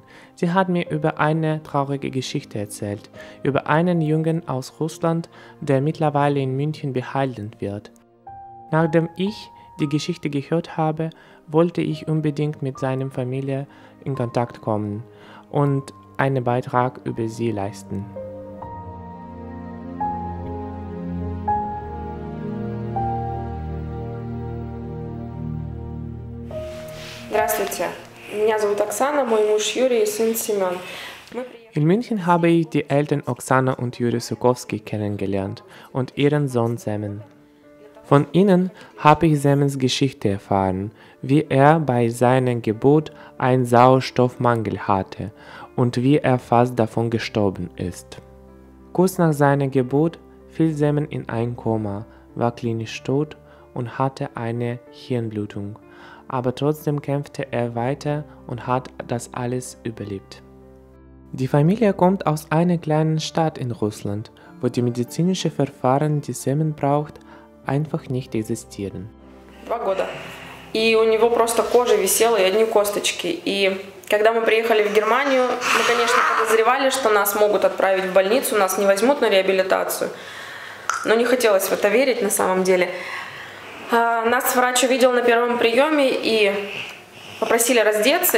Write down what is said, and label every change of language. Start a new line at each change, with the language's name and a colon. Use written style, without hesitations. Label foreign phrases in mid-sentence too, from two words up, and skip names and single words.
German: Sie hat mir über eine traurige Geschichte erzählt, über einen Jungen aus Russland, der mittlerweile in München behandelt wird. Nachdem ich die Geschichte gehört habe, wollte ich unbedingt mit seiner Familie in Kontakt kommen und einen Beitrag über sie leisten.
Russian: Здравствуйте, меня зовут Оксана, мой муж Юрий и сын Семен.
German: In München habe ich die Eltern Oksana und Juri Sukowski kennengelernt und ihren Sohn Semen. Von ihnen habe ich Semens Geschichte erfahren, wie er bei seiner Geburt einen Sauerstoffmangel hatte und wie er fast davon gestorben ist. Kurz nach seiner Geburt fiel Semen in ein Koma, war klinisch tot und hatte eine Hirnblutung, aber trotzdem kämpfte er weiter und hat das alles überlebt. Die Familie kommt aus einer kleinen Stadt in Russland, wo die medizinischen Verfahren, die Semen braucht, einfach nicht existieren.
Russian: 2 года. И у него просто кожа висела и одни косточки. И когда мы приехали в Германию, мы, конечно, подозревали, что нас могут отправить в больницу, нас не возьмут на реабилитацию. Но не хотелось в это верить на самом деле. Нас врач увидел на первом приеме и попросили раздеться.